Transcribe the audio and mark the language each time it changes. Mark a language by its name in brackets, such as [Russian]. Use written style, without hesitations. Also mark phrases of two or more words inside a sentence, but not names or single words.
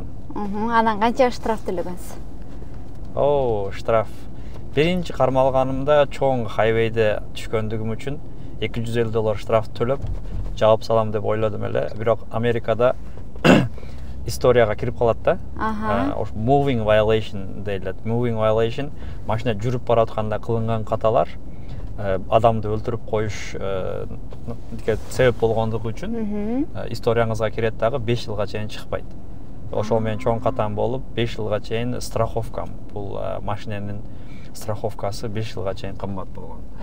[Kyrgyz] Анан канча штраф төлөгөнсүз? Штраф. Биринчи кармалганымда чоң хайвейде түшкөндүгүм үчүн $250 штраф төлөп жаап салам деп ойлодум эле. Бирок Америкада историяга кирип калат да. [English] Moving violation [Kyrgyz] дейлет. [English] Moving violation [Kyrgyz] машина жүрүп баратканда кылынган каталар адамды өлтүрүп коюш себеп болгондугу үчүн историяңызга кирет дагы 5 жылга чейин чыкпайт. Ошол менен чоң катам болуп 5 жылга чейин страховкам. Бул машиненин страховкасы 5 жылга чейин кымбат болгон.